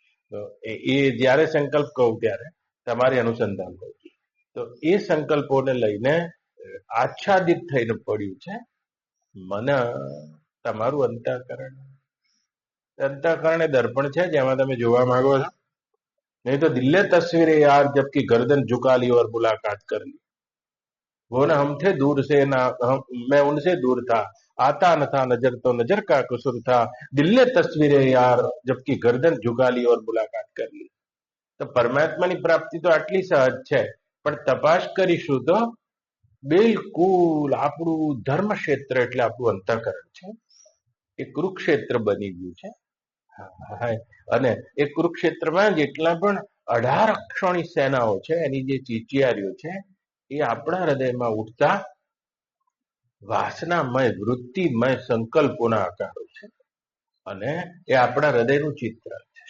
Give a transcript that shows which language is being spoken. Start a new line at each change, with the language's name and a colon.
Gujarati: તો એ જ્યારે સંકલ્પ કહું ત્યારે તમારે અનુસંધાન કરવું જોઈએ. તો એ સંકલ્પોને લઈને આચ્છાદિત થઈને પડ્યું છે મન, તમારું અંતઃકરણ. અંતઃકરણ એ દર્પણ છે જેમાં તમે જોવા માંગો છો.
Hindi: नहीं तो दिल्ले तस्वीरें यार जबकि गर्दन झुका ली और मुलाकात कर ली, वो ना हम थे दूर से ना मैं उनसे दूर था, आता न था नजर तो नजर का कसूर था, दिल्ले तस्वीरें यार जबकि गर्दन झुका ली और मुलाकात कर ली.
Gujarati: તો પરમાત્માની પ્રાપ્તિ તો આટલી સહજ છે, પણ તપાસ કરીશું તો બિલકુલ આપણું ધર્મ ક્ષેત્ર એટલે આપણું અંતઃકરણ છે, એ કુરુક્ષેત્ર બની ગયું છે. અને એ કુરુક્ષેત્રમાં જેટલા પણ 18 અક્ષોણી સેનાઓ છે, એની જે ચીચિયારીઓ છે, એ આપણા હૃદયમાં ઉઠતા વાસનામય વૃત્તિમય સંકલ્પોના આકારો છે, અને એ આપણા હૃદયનું ચિત્ર છે.